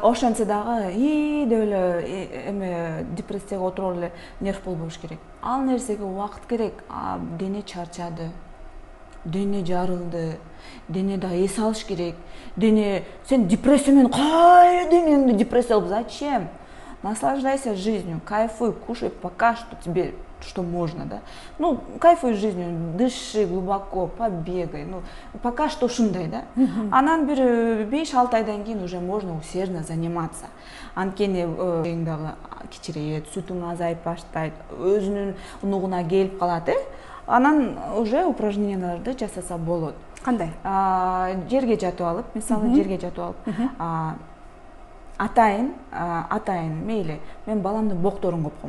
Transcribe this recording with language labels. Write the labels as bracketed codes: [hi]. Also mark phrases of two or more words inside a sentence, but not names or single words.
[ky] Ошентсе дагы деп эле эме депрессияга отуруп эле нерв болбош керек. Ал нерсеге убакыт керек. Дене чарчады. Дене жарылды, дене да эс алыш керек. Дене сен депрессия менен кайра денеңди депрессия кылып зачем? [ru] Наслаждайся жизнью, кайфуй, кушай пока что тебе что можно, да. Кайфуй жизнью, дыши глубоко, побегай. Пока что [ky] ушундай, да. Анан бир 5-6 айдан кийин [ru] уже можно усердно заниматься. [ky] Анткени дагы кичирейет, сүтүң азайып баштайт, өзүнүн нугуна келип калат, Анан уже упражненияларды жасаса болот. Кандай? Жерге жатып алып, мисалы жерге жатып алып, атайын, мейли, мен баламдын бокторун копком.